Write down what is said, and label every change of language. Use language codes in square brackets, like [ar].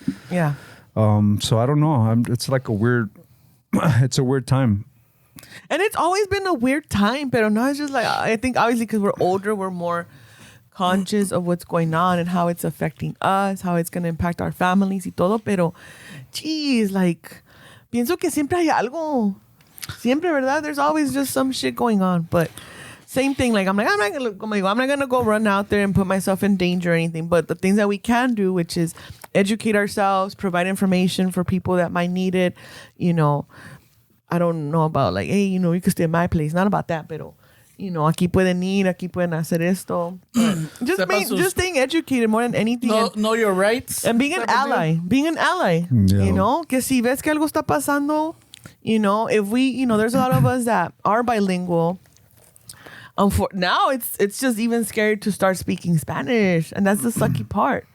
[en] Yeah. So I don't know. It's like a weird time. And it's always been a weird time, but now it's just like, I think obviously because we're older, we're more conscious of what's going on and how it's affecting us, how it's going to impact our families [es] y todo. Pero, geez, like, pienso que siempre hay algo. Siempre, ¿verdad? [en] There's always just some shit going on. But same thing, like, I'm not gonna go run out there and put myself in danger or anything. But the things that we can do, which is educate ourselves, provide information for people that might need it. You know, I don't know about like, hey, you know, you can stay at my place. Not about that, pero, you know, [es] aquí pueden ir, aquí pueden hacer esto. [en] Just staying educated more than anything. Know your rights. And being an ally. Being an ally. Yeah. You know, [es] que si ves que algo está pasando, [en] you know, if we, you know, there's a lot of us that are bilingual. Now it's just even scary to start speaking Spanish, and that's the sucky part.